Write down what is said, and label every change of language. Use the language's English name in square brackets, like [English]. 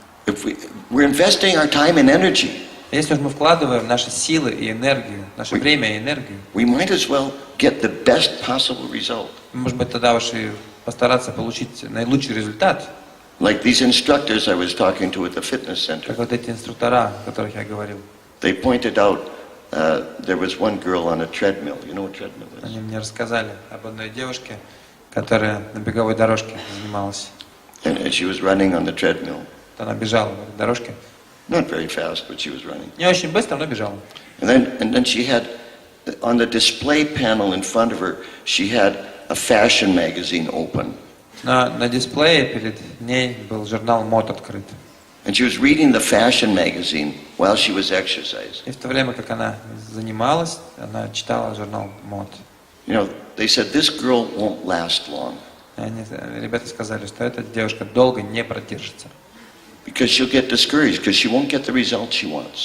[English] If we're investing our time and energy, [Russian] Если уж мы вкладываем наши силы и энергию, наше время и энергию, [English] we might as well get the best possible result. [Russian] может быть, тогда уж и постараться получить наилучший результат, [English] Like these instructors I was talking to at the fitness center. [Russian] как вот эти инструктора, о которых я говорил. [English] They pointed out there was one girl on a treadmill. You know what treadmill is? [Russian] Они мне рассказали об одной девушке, которая на беговой дорожке занималась. [English] And she was running on the treadmill. [Russian] Она бежала по этой дорожке. [English] Not very fast, but she was running. [Russian] Не очень быстро, но бежала. [English] And then she had, on the display panel in front of her, she had a fashion magazine open. [Russian] На дисплее перед ней был журнал мод открыт. [English] And she was reading the fashion magazine while she was exercising. [Russian] И в то время, как она занималась, она читала журнал мод. [English] You know, they said, this girl won't last long. [Russian] Ребята сказали, что эта девушка долго не продержится. [English] Because she'll get discouraged, because she won't get the result she wants.